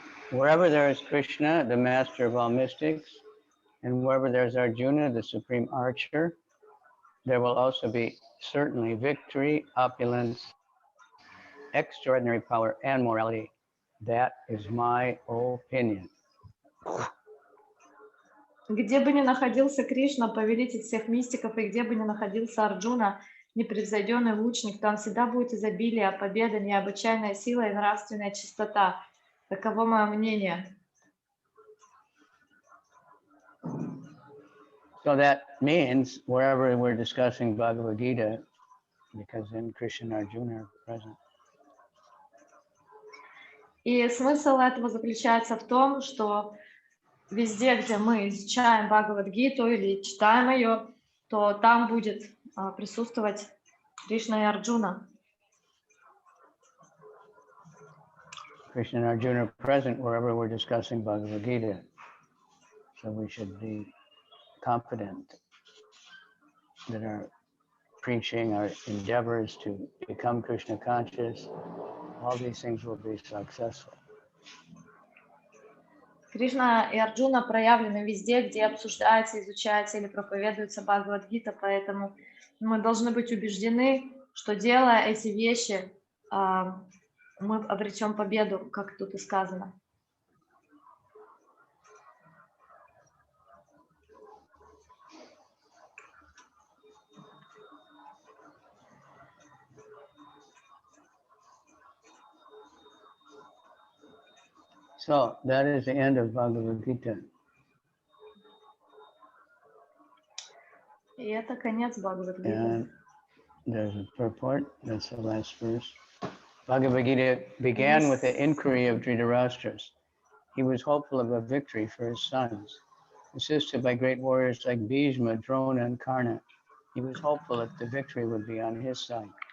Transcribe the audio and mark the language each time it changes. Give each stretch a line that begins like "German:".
English: Wherever there is Krishna, the master of all mystics, and wherever there is Arjuna, the supreme archer, there will also be certainly victory, opulence, extraordinary power, and morality. That is my opinion.
Russian: Где бы ни находился Кришна, повелитель всех мистиков, и где бы ни находился Арджуна, непревзойденный лучник, там всегда будет изобилие, победа, необычайная сила и нравственная чистота. Таково мое мнение.
English: So that means wherever we're discussing Bhagavad-Gita, because then Krishna and Arjuna are present.
Russian: И смысл этого заключается в том, что везде, где мы изучаем Бхагавад-гиту или читаем ее, то там будет присутствовать Кришна и Арджуна.
English: Krishna and Arjuna are present wherever we're discussing Bhagavad-Gita. So we should be confident that our preaching, our endeavors to become Krishna conscious, all these things will be successful.
Russian: Кришна и Арджуна проявлены везде, где обсуждается, изучается или проповедуется Бхагавад-гита, поэтому мы должны быть убеждены, что делая эти вещи, мы обретем победу, как тут и сказано.
English: So that is the end of Bhagavad-Gita.
Russian: И это конец Бхагавад-гиты.
English: And there's a purport, that's the last verse. Bhagavad-Gita began with the inquiry of Dhritarashtra. He was hopeful of a victory for his sons. Assisted by great warriors like Bhishma, Drona, and Karna, he was hopeful that the victory would be on his side.